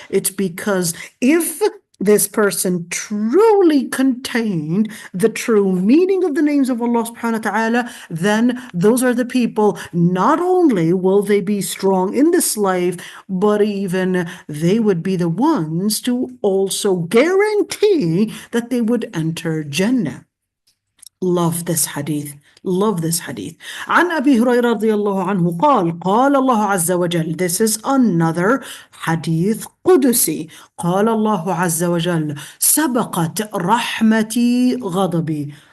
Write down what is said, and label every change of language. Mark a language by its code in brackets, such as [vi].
[en] It's because if this person truly contained the true meaning of the names of Allah subhanahu wa ta'ala, then those are the people, not only will they be strong in this life, but even they would be the ones to also guarantee that they would enter Jannah. Love this hadith. Love this hadith. [ar] عن أبي هريرة رضي الله عنه قال قال الله عز وجل. [en] This is another hadith قدسي. [ar] قال الله عز وجل سبقت رحمتي غضبي.